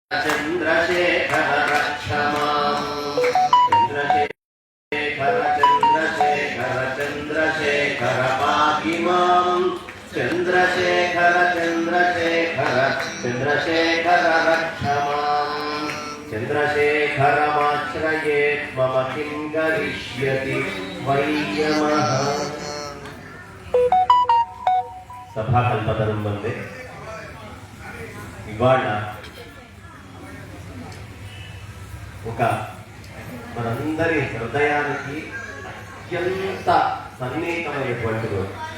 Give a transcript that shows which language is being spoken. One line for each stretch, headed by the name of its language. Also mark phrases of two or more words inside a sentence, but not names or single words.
Sanskrit: चंद्रशेखर रक्षमां चंद्रशेखर चंद्रशेखर चंद्रशेखर पाहि मां चंद्रशेखर चंद्रशेखर चंद्रशेखर रक्षमां चंद्रशेखरमाश्रयेत् मम किं करिष्यति वै यमः। సభాకల్పతరం వందే
Telugu: ఇవాళ ఒక మనందరి హృదయానికి అత్యంత సన్నిహితమైనటువంటి రోజు.